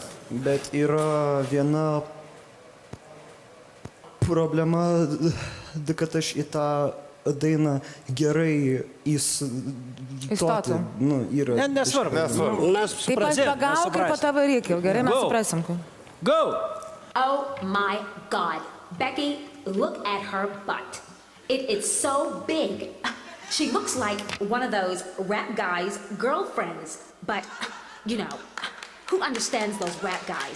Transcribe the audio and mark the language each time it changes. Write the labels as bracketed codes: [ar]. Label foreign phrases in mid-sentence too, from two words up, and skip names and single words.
[lt] Bet yra viena Problema, kad aš į tą dainą gerai Įstotum. yra. Nesvarbu. Mes Taip aš Suprasim, pagauk ir nesuprasim. po tavo reikia. Gerai, mes Go. suprasim. Go! [en] Oh my God. Becky, look at her butt. It is so big. She looks like one of those rap guys' girlfriends. But, you know, who understands those rap guys?